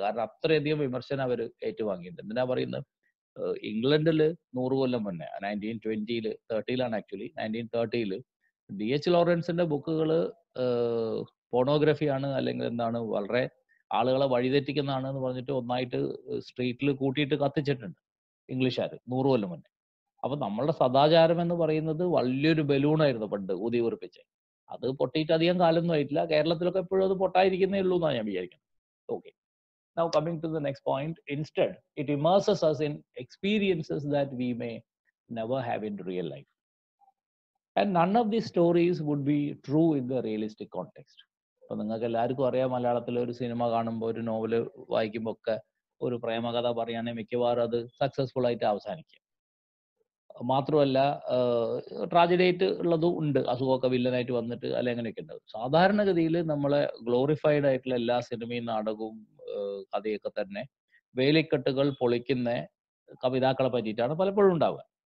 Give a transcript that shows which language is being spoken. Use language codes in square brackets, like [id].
[ml] കാരണം അത്രയധികം വിമർശനം അവർ ഏറ്റുവാങ്ങിയിട്ടുണ്ട്. എന്തിനാ പറയുന്നത്, ഇംഗ്ലണ്ടിൽ 100 കൊല്ലം മുന്നേ 1930 ആക്ച്വലി 1930 DH ലോറൻസിന്റെ ബുക്കുകൾ പോണോഗ്രഫിയാണ് അല്ലെങ്കിൽ എന്താണ് വളരെ ആളുകളെ വഴിതെറ്റിക്കുന്നതാണ് എന്ന് പറഞ്ഞിട്ട് ഒന്നായിട്ട് സ്ട്രീറ്റിൽ കൂട്ടിയിട്ട് കത്തിച്ചിട്ടുണ്ട് ഇംഗ്ലീഷുകാർ 100 കൊല്ലം മുന്നേ. അപ്പൊ നമ്മളുടെ സദാചാരം എന്ന് പറയുന്നത് വലിയൊരു ബലൂണായിരുന്നു പണ്ട് ഊതി വീർപ്പിച്ച്. അത് പൊട്ടിയിട്ട് അധികം കാലൊന്നും ആയിട്ടില്ല. കേരളത്തിലൊക്കെ എപ്പോഴും അത് പൊട്ടായിരിക്കുന്നേ ഉള്ളൂ എന്നാണ് ഞാൻ വിചാരിക്കുന്നത്. Okay. [en] Now coming to the next point, instead, it immerses us in experiences that we may never have in real life. And none of these stories would be true in the realistic context. [ml] ഇപ്പൊ നിങ്ങൾക്ക് എല്ലാവർക്കും അറിയാം, മലയാളത്തിലെ ഒരു cinema കാണുമ്പോൾ, ഒരു novel വായിക്കുമ്പോൾ ഒക്കെ ഒരു പ്രേമകഥ പറയുകയാണെങ്കിൽ മിക്കവാറും അത് സക്സസ്ഫുൾ ആയിട്ട് അവസാനിക്കും. മാത്രമല്ല ട്രാജഡി ആയിട്ട് ഉള്ളതും ഉണ്ട്, അസുഖമൊക്കെ വില്ലനായിട്ട് വന്നിട്ട് അല്ലെ അങ്ങനെയൊക്കെ ഉണ്ട്. സാധാരണഗതിയിൽ നമ്മളെ ഗ്ലോറിഫൈഡ് ആയിട്ടുള്ള എല്ലാ സിനിമയും നാടകവും കഥയൊക്കെ തന്നെ വേലിക്കെട്ടുകൾ പൊളിക്കുന്ന കവിതാക്കളെ പറ്റിയിട്ടാണ് പലപ്പോഴും ഉണ്ടാവുക.